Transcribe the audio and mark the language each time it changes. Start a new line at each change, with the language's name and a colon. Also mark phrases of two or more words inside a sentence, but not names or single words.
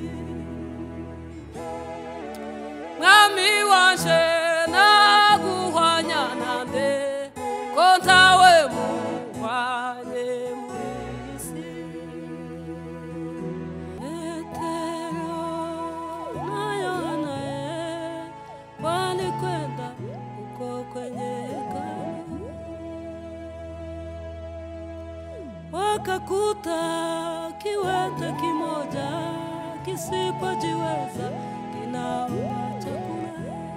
Rundi: Mwami wanje naguhwanya nande ko ntawe muhwanye muri isi.
Swahili: Petero na Yohana walikwenda uko kwenye hekalu, wakakuta kiwete kimoja kisipojiweza kinaomba chakula.